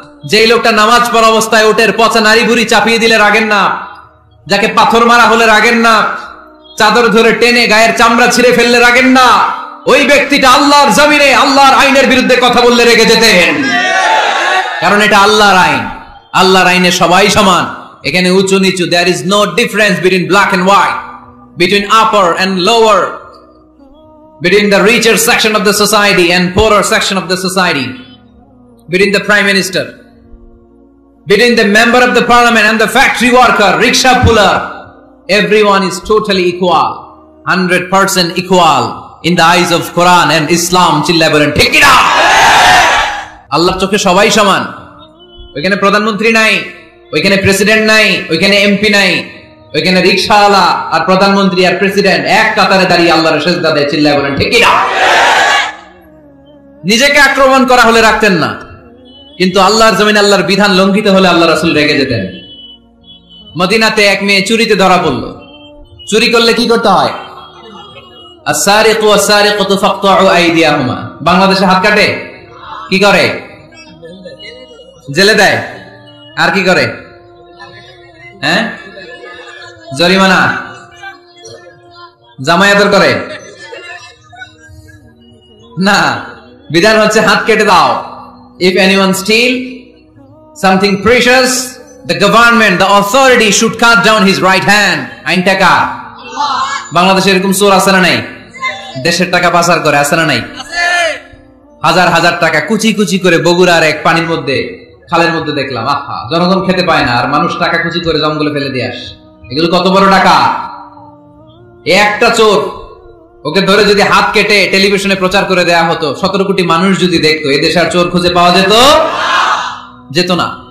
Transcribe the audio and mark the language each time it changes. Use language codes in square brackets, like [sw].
[bn] যেই লোকটা নামাজ পড়া অবস্থায় উটের পচা নারী ভুঁড়ি চাপিয়ে দিলে রাগেন না, যাকে পাথর মারা হলে রাগেন না, চাদর ধরে টেনে গায়ের চামড়া ছিঁড়ে ফেললে রাগেন না, ওই ব্যক্তিটা আল্লাহর জমিনে আল্লাহর আইনের বিরুদ্ধে কথা বললে রেগে যেতেন। কারণ এটা আল্লাহর আইন, আল্লাহর আইনে সবাই সমান। এখানে উঁচু নিচু, [en] there is no difference between black and white, between upper and lower, between the richer section of the society and poorer section of the society, between the prime minister, between the member of the parliament and the factory worker, rickshaw puller. Everyone is totally equal, 100% equal in the eyes of Quran and Islam. [bn] চিল্লায় বলেন ঠিক কিনা? আল্লাহর চোখে সবাই সমান। ওইখানে প্রধানমন্ত্রী নাই, ওইখানে প্রেসিডেন্ট নাই, ওইখানে এমপি নাই, ওইখানে রিকশাওয়ালা আর প্রধানমন্ত্রী আর প্রেসিডেন্ট এক কাতারে দাঁড়িয়ে আল্লাহর সেজদা দেয়। চিল্লায় বলেন ঠিক কিনা? নিজেকে আক্রমণ করা হলে রাখতেন না, কিন্তু আল্লাহর জমিনে আল্লাহর বিধান লঙ্ঘিত হলে আল্লাহ রাসূল রেগে যেতেন। মদিনাতে এক মেয়ে চুরিতে ধরা পড়ল। চুরি করলে কি করতে হয়? [ar] আস-সারিকু ওয়াস-সারিকাতু ফাকতাউ আইদিয়াহুমা। [bn] বাংলাদেশে হাত কাটে, কি করে? জেলে দেয়। আর কি করে? হ্যাঁ, জরিমানা, জামায়াতের করে না। বিধান হচ্ছে হাত কেটে দাও। [en] If anyone steal something precious, the government, the authority should cut down his right hand. [bn] আইন টাকা। বাংলাদেশে এরকম চোর আছে না নাই? দেশের টাকা পাচার করে আছে না নাই? হাজার হাজার টাকা কুচি কুচি করে বগুড়ার এক পানির মধ্যে খালের মধ্যে দেখলাম, আহা, জনগণ খেতে পায় না আর মানুষ টাকা খুচি করে জঙ্গলে ফেলে দিয়ে আসে। এগুলো কত বড় টাকা! একটা চোর, ওকে ধরে যদি হাত কেটে টেলিভিশনে প্রচার করে দেয়া হতো, 17 কোটি মানুষ যদি দেখতো, এদেশে আর চোর খুঁজে পাওয়া যেত না।